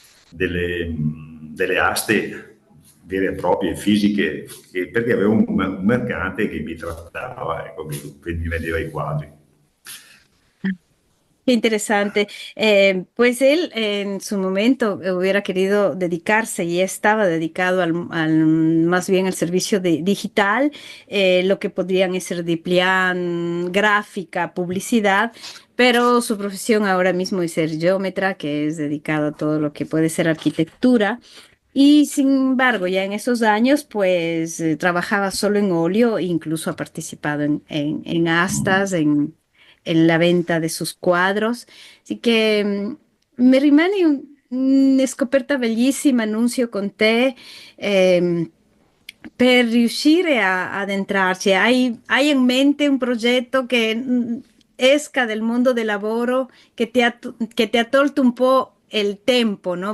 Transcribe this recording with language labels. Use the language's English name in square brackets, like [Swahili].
[Italian] delle aste vere e proprie, fisiche, perché avevo un mercante che mi trattava, ecco, mi vendeva i quadri. [Spanish] Qué interesante. Pues él en su momento hubiera querido dedicarse y estaba dedicado más bien al servicio digital, lo que podrían ser de plan, gráfica, publicidad, pero su profesión ahora mismo es ser geómetra, que es dedicado a todo lo que puede ser arquitectura. Y sin embargo, ya en esos años, pues trabajaba solo en óleo, incluso ha participado en astas, en la venta de sus quadros. [Italian] Así che mi rimane una scoperta bellissima, Nunzio, con te, per riuscire ad entrarci. Hai in mente un progetto che esca del mondo del lavoro, che ti ha tolto un po' il tempo, no?